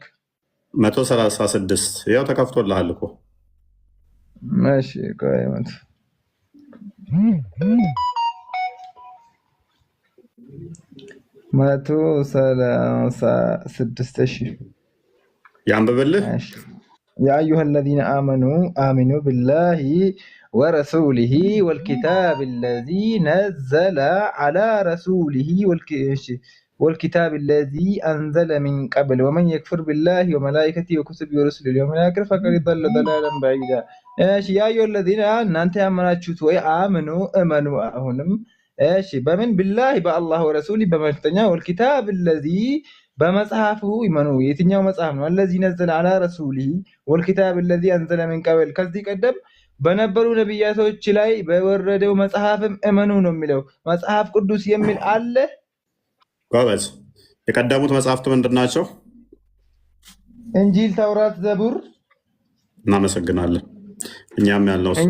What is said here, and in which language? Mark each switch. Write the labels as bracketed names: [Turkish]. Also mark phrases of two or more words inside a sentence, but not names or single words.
[Amharic] 136 ያው ተከፍቶልሃል እኮ። እሺ ቆይ መቶ ሰላሳ ስድስት ያንብብልህ። [Arabic] يا أيها الذين آمنوا آمنوا بالله ورسوله والكتاب الذي نزل على رسوله والكتاب الذي أنزل من قبل ومن يكفر بالله وملائكته وكتبه ورسله واليوم الآخر فقد ضل ضلالا بعيدا. يا أيها الذين أنت آمنتم وآمنوا آمنوا أهونم بمن بالله بالله ورسوله بمفتنيا والكتاب الذي [Amharic] በመጽሐፉ ይመኑ። የትኛው መጽሐፍ ነው? [Arabic] الذي نزل على رسوله والكتاب الذي أنزل من قبل [Amharic] ከዚህ ቀደም በነበሩ ነብያቶች ላይ በወረደው መጽሐፍም እመኑ ነው የሚለው። መጽሐፍ ቅዱስ የሚል አለ? ጎበዝ። የቀደሙት መጽሐፍት ምንድን ናቸው? እንጂል፣ ተውራት፣ ዘቡር። እናመሰግናለን። እኛም ያልነው እሱ